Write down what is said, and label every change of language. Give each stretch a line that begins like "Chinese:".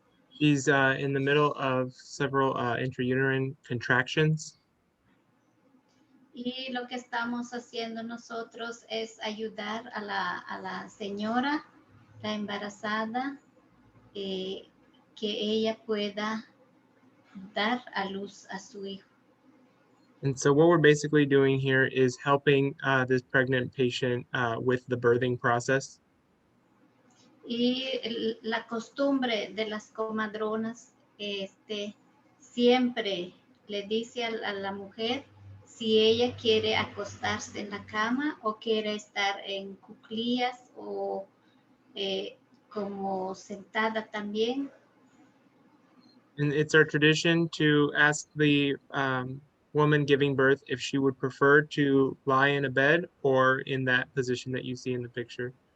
English: She's in the middle of several intrauterine contractions.
Spanish: Y lo que estamos haciendo nosotros es ayudar a la señora, la embarazada, que ella pueda dar a luz a su hijo.
English: And so what we're basically doing here is helping this pregnant patient with the birthing process.
Spanish: Y la costumbre de las comadronas siempre le dice a la mujer si ella quiere acostarse en la cama o quiere estar en cuclillas o como sentada también.
English: And it's our tradition to ask the woman giving birth if she would prefer to lie in a bed or in that position that you see in the picture.